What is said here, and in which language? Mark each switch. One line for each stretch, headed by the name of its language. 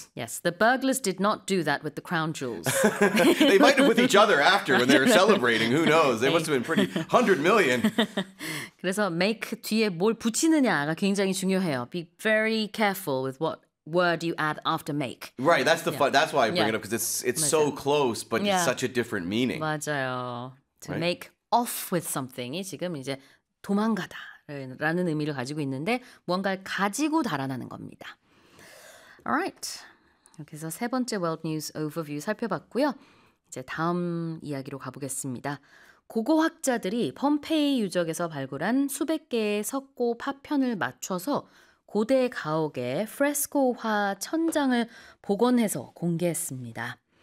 English: Yes, the burglars did not do that with the crown jewels. They might have with each other after when they were celebrating. Who knows? They must have been pretty 100 million.
Korean: 그래서 make 뒤에 뭘 붙이느냐가 굉장히 중요해요.
English: Be very careful with what word you add after make. Right, that's the fun. That's why I bring it up, because it's so close, but it's such a different meaning.
Korean: 맞아요.
English: To make off with something
Korean: 이 지금 이제 도망가다. 라는 의미를 가지고 있는데 무언가를 가지고 달아나는 겁니다.
English: Alright.
Korean: 이렇게 해서 세 번째 World News Overview 살펴봤고요. 이제 다음 이야기로 가보겠습니다. 고고학자들이 폼페이 유적에서 발굴한 수백 개의 석고 파편을 맞춰서 고대 가옥의 프레스코화 천장을 복원해서 공개했습니다.